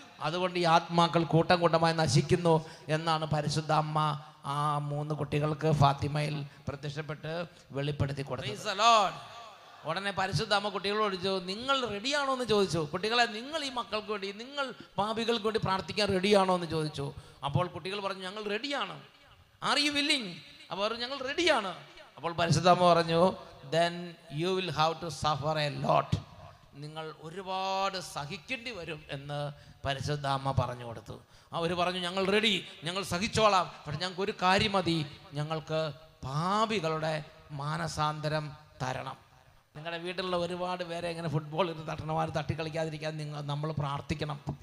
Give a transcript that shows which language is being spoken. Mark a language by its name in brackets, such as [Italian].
[Malayalam] അതുകൊണ്ട് ഈ ആത്മാക്കൾ കൂട്ടം കൂട്ടമായി നശിക്കുന്നു എന്നാണ് പരിശുദ്ധ അമ്മ ആ 3 കുട്ടികൾക്ക് ഫാത്തിമയിൽ പ്രത്യക്ഷപ്പെട്ട് വെളിപ്പെടുത്തി കൊടുത്തത്. ഉടനെ പരിശുദ്ധ അമ്മ കുട്ടികളോട് ചോദിച്ചു, നിങ്ങൾ റെഡിയാണോ എന്ന് ചോദിച്ചു. കുട്ടികളെ, നിങ്ങൾ ഈ മക്കൾക്ക് വേണ്ടി, നിങ്ങൾ പാപികൾക്ക് വേണ്ടി പ്രാർത്ഥിക്കാൻ റെഡിയാണോ എന്ന് ചോദിച്ചു. അപ്പോൾ കുട്ടികൾ പറഞ്ഞു, ഞങ്ങൾ റെഡിയാണ്. [English] Are you willing? [Malayalam] അപ്പോൾ പറഞ്ഞു, ഞങ്ങൾ റെഡിയാണ്. അപ്പോൾ പരിശുദ്ധ അമ്മ പറഞ്ഞു, [English] then you will have to suffer a lot. [Malayalam] നിങ്ങൾ ഒരുപാട് സഹിക്കേണ്ടി വരും എന്ന് പരിശുദ്ധ അമ്മ പറഞ്ഞു കൊടുത്തു. അവർ പറഞ്ഞു, ഞങ്ങൾ റെഡി, ഞങ്ങൾ സഹിച്ചോളാം, പക്ഷെ ഞങ്ങൾക്ക് ഒരു കാര്യം മതി, ഞങ്ങൾക്ക് പാപികളുടെ മാനസാന്തരം തരണം. നിങ്ങളുടെ വീട്ടിലുള്ള ഒരുപാട് പേരെ ഇങ്ങനെ ഫുട്ബോൾ ഇരുന്ന് തട്ടണമാർ തട്ടിക്കളിക്കാതിരിക്കാൻ നമ്മൾ പ്രാർത്ഥിക്കണം.